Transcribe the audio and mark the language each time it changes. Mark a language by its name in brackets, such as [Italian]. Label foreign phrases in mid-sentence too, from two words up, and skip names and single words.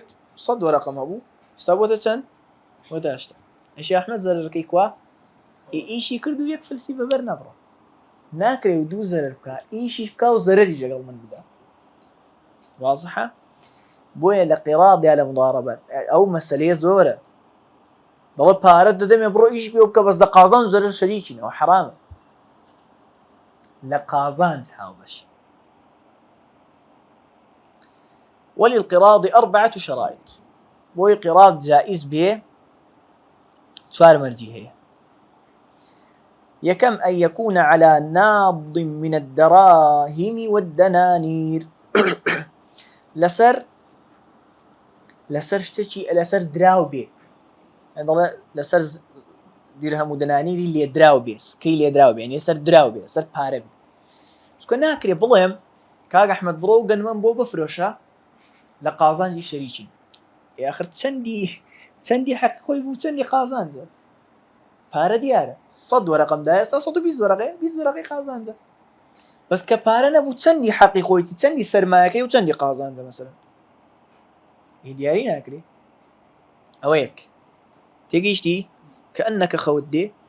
[Central Kurdish] 100 وەرەقم هەبوو ستا بۆتە چەند بۆتە 80 ئەی شێخ ئەحمەد زەرەرەکەی کوا ئیشی کرد و یەک فلسی بەبەر نەبڕە ناکرێ و دوو زەرەر بکە ئیشیش بکە و زەرەری لەگەڵ من بدا واضحە بۆیە لە قیراض یا لە مضاربەت ئەو مەسەلەیە زۆرە دەڵێ پارەت دەدەمێ بڕۆ ئیش پێ بکە بەس لە قازانج زەرەر شەریکینەوە حرامە لە قازانج هاوبەشی. [Arabic] وللقراض 4 شرائط [Central Kurdish] بۆی قیراض جائز بێ 4 مەرجی هەیە. یەکەم [Arabic] أن يكون على ناض من الدراهم والدنانير [Central Kurdish] لەسەر شتێکی لەسەر دراو بێ دەڵێ لەسەر دیرهەم و دەنانیری لێدراو بێ سکەی لێدراو بێ یعنی سەر دراو بێ سەر پارە بێ چونکە ناکرێ بڵێم کاک ئەحمەد بڕۆ و گەنمەم بۆ بفرۆشە لە قازانجی شەریکین ئاخر چەندی حەقی خۆی بوو چەندی قازانجە پارە دیارە 100 وەرەقەمدایە 120 وەرەقەیە 20 وەرەقەی قازانجە بەس کە پارە نەبوو چەندی حەقی خۆیتی چەندی سەرمایەکەی و چەندی قازانجە مەسەلەن دیاری ناکرێ ئەوە یەک تێگەیشتی كأنك خەوت دێ